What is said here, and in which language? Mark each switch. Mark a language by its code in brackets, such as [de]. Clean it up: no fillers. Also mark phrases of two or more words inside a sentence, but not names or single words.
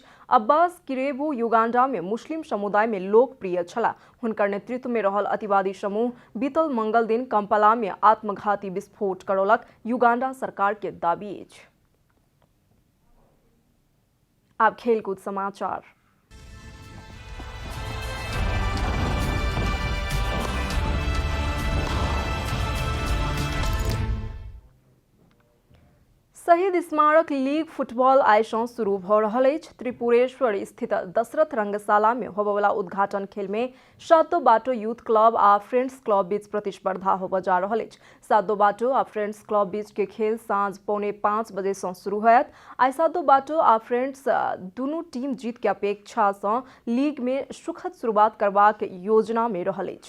[mai] अब्बास किरेबू युगांडा में मुस्लिम समुदाय में लोकप्रिय छलाह। हुनकर नेतृत्व में रहल अतिवादी समूह बीतल मंगल दिन कंपाला में आत्मघाती विस्फोट करौलक, युगांडा सरकार के दाबी अछि। आब खेलकूद समाचार। शहीद स्मारक लीग फुटबॉल आइ सँ शुरू भऽ रहल अछि। त्रिपुरेश्वर स्थित दशरथ रंगशाला में होबयवला उद्घाटन खेल में सातो बाटो यूथ क्लब आ फ्रेंड्स क्लब बीच प्रतिस्पर्धा होबय जा रहल अछि। सातो बाटो आ फ्रेंड्स क्लब बीच के खेल साँझ 4:45 बजे सँ शुरू होयत। आइ सातो बाटो आ फ्रेंड्स दुनू टीम जीत के अपेक्षा सँ लीग में सुखद शुरुआत करबाक योजना में रहल अछि।